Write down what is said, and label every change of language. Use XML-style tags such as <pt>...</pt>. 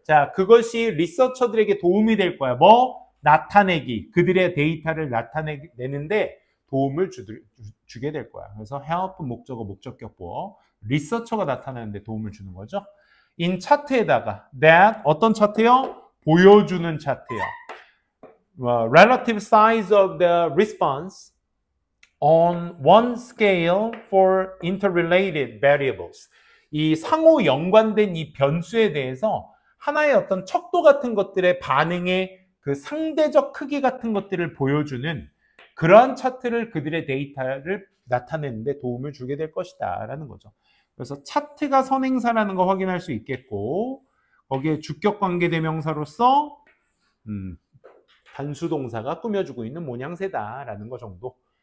<ko>자, 그것이 리서처들에게 도움이 될 거야. 나타내기. 그들의 데이터를 나타내는데 도움을 주게 될 거야. 그래서 help 목적어 목적격보. 리서처가 나타내는데 도움을 주는 거죠. in 차트에다가 that 어떤 차트요? 보여주는 차트요.</ko> <en>Relative size of the response on one scale for interrelated variables.</en> <ko>이 상호 연관된 이 변수에 대해서 하나의 어떤 척도 같은 것들의 반응의 그 상대적 크기 같은 것들을 보여주는 그러한 차트를 그들의 데이터를 나타내는데 도움을 주게 될 것이다 라는 거죠. 그래서 차트가 선행사라는 거 확인할 수 있겠고, 거기에 주격관계대명사로서 단수동사가 꾸며주고 있는 모양새다라는 거 정도.</ko>